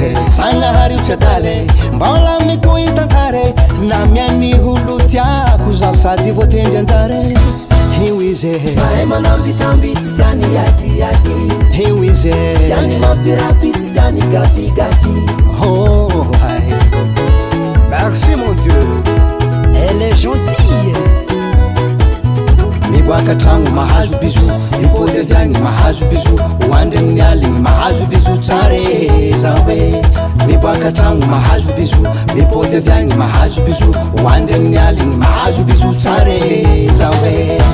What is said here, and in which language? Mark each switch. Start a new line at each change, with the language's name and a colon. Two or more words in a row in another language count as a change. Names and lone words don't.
Malagasy: Zagnahary io tsy adale, mbola mitohy tantare. Na mian'ny holo tiako za sady voatendry anjare. Io izy e. Mahay manambitamby, tsy tiany adiady. Io izy e. Tsy tiany mampirapy, tsy tiany gafigafi.
French: Oh, aïe. Merci, mon Dieu. Elle est gentille.
Malagasy: Miboaka tragno mahazo bisou, mipody avy any mahazo bisou, hoandry amin'ny aligny mahazo bisou tsara e, za hoe. Miboaka tragno mahazo bisou, mipody avy any mahazo bisou, hoandry amin'ny aligny mahazo bisou tsara e, za hoe.